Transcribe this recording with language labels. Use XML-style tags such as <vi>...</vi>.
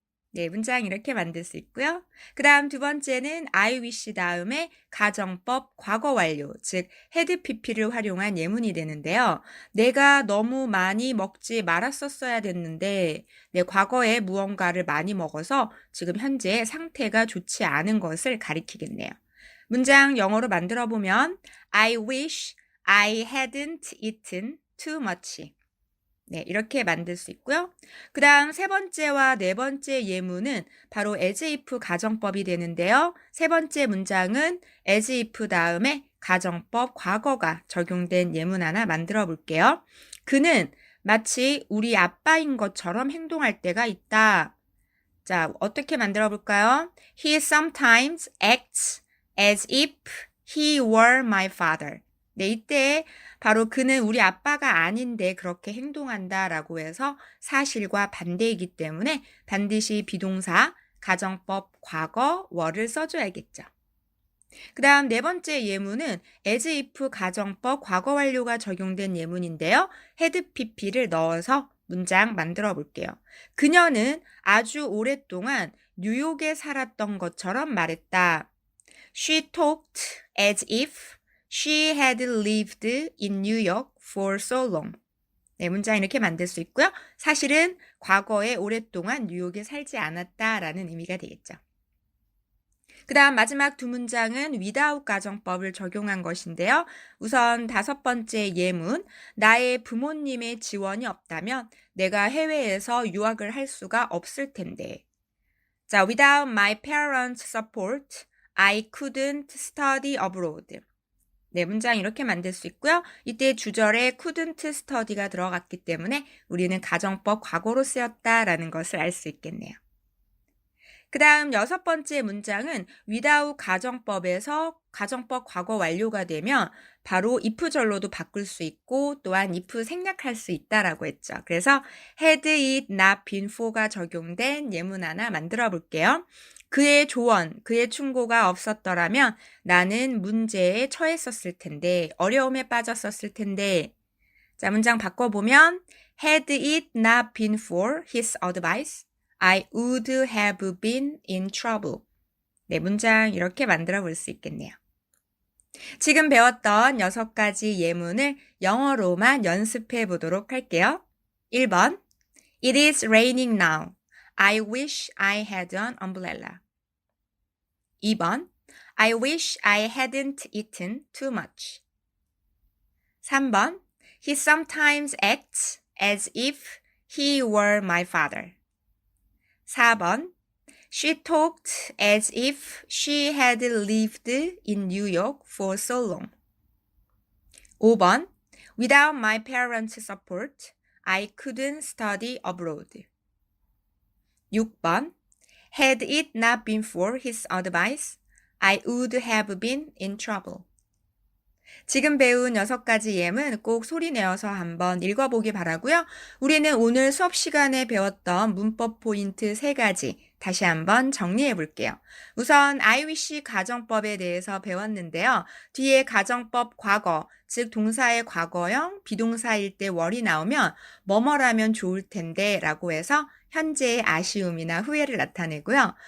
<ko>네, 문장 이렇게 만들 수 있고요. 그 다음 두 번째는 I wish 다음에 가정법 과거 완료, 즉 had pp를 활용한 예문이 되는데요. 내가 너무 많이 먹지 말았었어야 됐는데 내 과거에 무언가를 많이 먹어서 지금 현재 상태가 좋지 않은 것을 가리키겠네요. 문장 영어로 만들어 보면</ko> <en>I wish I hadn't eaten too much.</en> <ko>네, 이렇게 만들 수 있고요. 그 다음 세 번째와 네 번째 예문은 바로 as if 가정법이 되는데요. 세 번째 문장은 as if 다음에 가정법 과거가 적용된 예문 하나 만들어 볼게요. 그는 마치 우리 아빠인 것처럼 행동할 때가 있다. 자, 어떻게 만들어 볼까요?</ko> <en>He sometimes acts as if he were my father.</en> <ko>네, 이때 바로 그는 우리 아빠가 아닌데 그렇게 행동한다라고 해서 사실과 반대이기 때문에 반드시 비동사, 가정법, 과거, were 써줘야겠죠. 그 다음 네 번째 예문은 as if 가정법 과거 완료가 적용된 예문인데요. had pp를 넣어서 문장 만들어 볼게요. 그녀는 아주 오랫동안 뉴욕에 살았던 것처럼 말했다.</ko> <en>She talked as if she had lived in New York for so long.</en> <ko>네, 문장 이렇게 만들 수 있고요. 사실은 과거에 오랫동안 뉴욕에 살지 않았다라는 의미가 되겠죠. 그 다음 마지막 두 문장은 without 가정법을 적용한 것인데요. 우선 다섯 번째 예문, 나의 부모님의 지원이 없다면 내가 해외에서 유학을 할 수가 없을 텐데.</ko> <en>자, without my parents' support, I couldn't study abroad.</en> <ko>네, 문장 이렇게 만들 수 있고요. 이때 주절에 couldn't study가 들어갔기 때문에 우리는 가정법 과거로 쓰였다라는 것을 알 수 있겠네요. 그 다음 여섯 번째 문장은 without 가정법에서 가정법 과거 완료가 되면 바로 if절로도 바꿀 수 있고 또한 if 생략할 수 있다라고 했죠. 그래서 had it not been for가 적용된 예문 하나 만들어 볼게요. 그의 조언, 그의 충고가 없었더라면 나는 문제에 처했었을 텐데, 어려움에 빠졌었을 텐데. 자, 문장 바꿔보면</ko> <en>had it not been for his advice, I would have been in trouble.</en> <ko>네, 문장 이렇게 만들어 볼 수 있겠네요. 지금 배웠던 6가지 예문을 영어로만 연습해 보도록 할게요.</ko> <en>1번, It is raining now. I wish I had an umbrella. 2번, I wish I hadn't eaten too much. 3번, He sometimes acts as if he were my father. 4번, She talked as if she had lived in New York for so long. 5번, Without my parents' support, I couldn't study abroad. 6번, Had it not been for his advice, I would have been in trouble.</en> <ko>지금 배운 6가지 예문 꼭 소리 내어서 한번 읽어보기 바라고요. 우리는 오늘 수업 시간에 배웠던 문법 포인트 3가지 다시 한번 정리해 볼게요. 우선 I wish 가정법에 대해서 배웠는데요. 뒤에 가정법 과거, 즉 동사의 과거형, 비동사일 때 were이 나오면 뭐뭐라면 좋을 텐데 라고 해서 현재의 아쉬움이나 후회를 나타내고요.</ko>